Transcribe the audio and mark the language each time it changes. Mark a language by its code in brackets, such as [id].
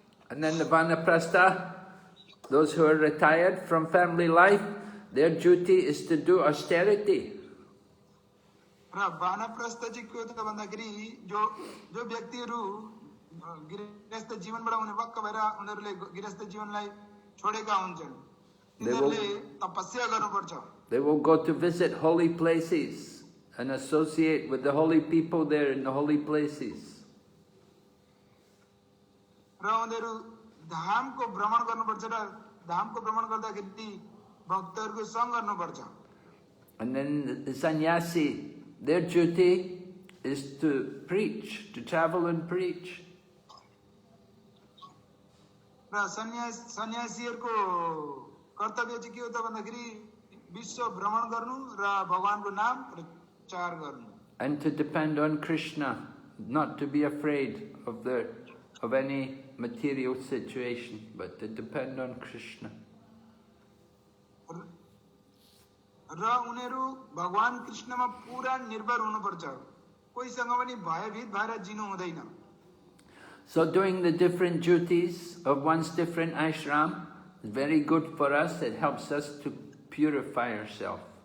[en] And then the vanaprastha, those who are retired from family life, their duty is to do austerity. [ne] र वानप्रस्थ चाहिँ के हो त भन्दाखेरि जो व्यक्तिहरू गृहस्थ जीवनबाट उनी वक्क भएर उनीहरूले गृहस्थ जीवनलाई छोडेका हुन्छन् तिनीहरूले तपस्या गर्नुपर्छ। [en] They will go to visit holy places and associate with the holy people there in the holy places. [ne] र उनीहरू धामको भ्रमण गर्नुपर्छ र धामको भ्रमण गर्दाखेरि भक्तहरूको सँग गर्नुपर्छ। [en] And then the sannyasi, their duty is to preach, to travel and preach. [ne] र सन्यासीहरूको कर्तव्य चाहिँ के हो त भन्दाखेरि विश्व भ्रमण गर्नु र भगवानको नाम प्रचार गर्नु। [en] And to depend on Krishna, not to be afraid of any material situation, but to depend on Krishna. [ne] र उनीहरू भगवान कृष्णमा पूरा निर्भर हुनुपर्छ, कोहीसँग पनि भयभीत भएर जिनु हुँदैन। [en] So doing the different duties of one's different ashram is very good for us. It helps us to purify ourselves.